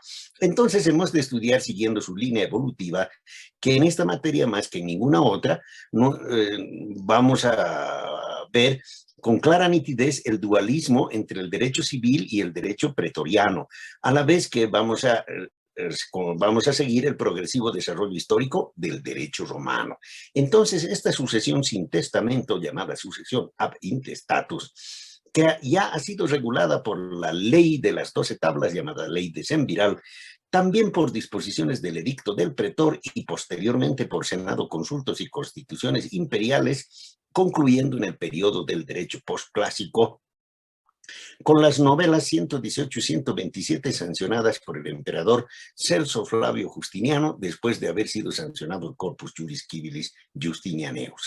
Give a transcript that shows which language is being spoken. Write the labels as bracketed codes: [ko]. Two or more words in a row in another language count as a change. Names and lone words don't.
[es] Entonces hemos de estudiar, siguiendo su línea evolutiva, que en esta materia más que en ninguna otra vamos a ver con clara nitidez el dualismo entre el derecho civil y el derecho pretoriano, a la vez que vamos a seguir el progresivo desarrollo histórico del derecho romano. Entonces, esta sucesión sin testamento, llamada sucesión [la] ab intestatus, [es] que ya ha sido regulada por la ley de las 12 tablas, llamada ley de Semviral, también por disposiciones del edicto del pretor y posteriormente por senado, consultos y constituciones imperiales, concluyendo en el periodo del derecho postclásico, con las novelas 118 y 127 sancionadas por el emperador Celso Flavio Justiniano después de haber sido sancionado el Corpus Juris Civilis Justinianeus.